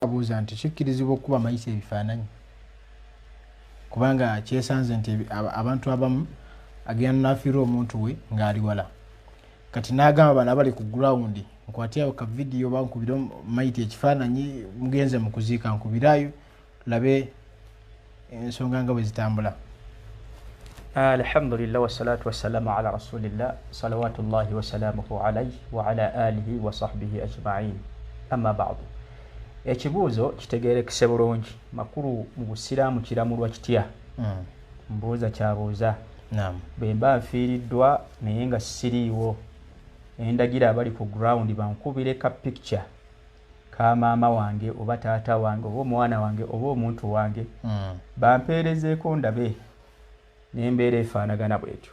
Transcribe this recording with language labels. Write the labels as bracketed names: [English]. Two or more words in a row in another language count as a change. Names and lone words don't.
[Ganda] abuuza nti kikkirizibwa okuba mayisa ebifaananyi kubanga kyesanze nti abantu abamu agenda n'afiirwa omuntu we ng'ali wala kati n'agamba bano abali ku gurawundi nkwatirayo ka vidiyo oba nkubire mayita ekifaananyi mugenze mu kuziika nkubirayo labe ensonga nga bwe zitambula. [Arabic] الحمد لله والصلاة والسلام على رسول الله صلوات الله وسلامه عليه وعلى آله وصحبه أجمعين أما بعد. [Ganda] Ekibuuzo kitegeerekese bulungi makulu mu busiraamu kiramulwa kitya? Mbuuza kyabuuza. Bwe mba nfiiriddwa naye nga siriiwo endagira abali ku ground bankubire ka picture ka maama wange oba taata wange oba omwana wange oba omuntu wange bampeerezeeko ndabe n'embeera efaanagana bwetyo.